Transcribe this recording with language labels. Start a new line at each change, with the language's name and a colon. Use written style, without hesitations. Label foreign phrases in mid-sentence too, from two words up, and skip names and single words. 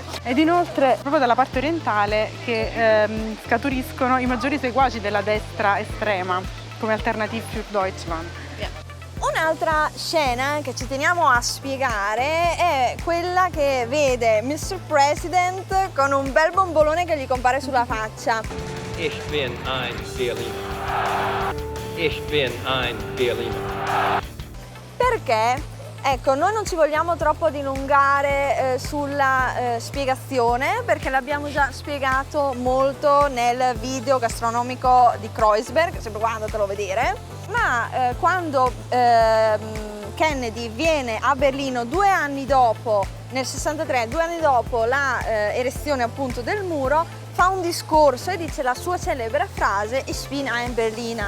Italian: Ed inoltre proprio dalla parte orientale che scaturiscono i maggiori seguaci della destra estrema come Alternative für Deutschland. Un'altra scena che ci teniamo a spiegare è quella che vede Mr. President con un bel bombolone che gli compare sulla faccia.
German: Ich bin ein Berliner. Ich bin ein Berliner.
Italian: Perché? Ecco, noi non ci vogliamo troppo dilungare sulla spiegazione, perché l'abbiamo già spiegato molto nel video gastronomico di Kreuzberg, sempre qua andatelo a vedere, ma quando Kennedy viene a Berlino 2 anni dopo, nel 63, 2 anni dopo la erezione appunto del muro, fa un discorso e dice la sua celebre frase
German: Ich bin ein Berliner.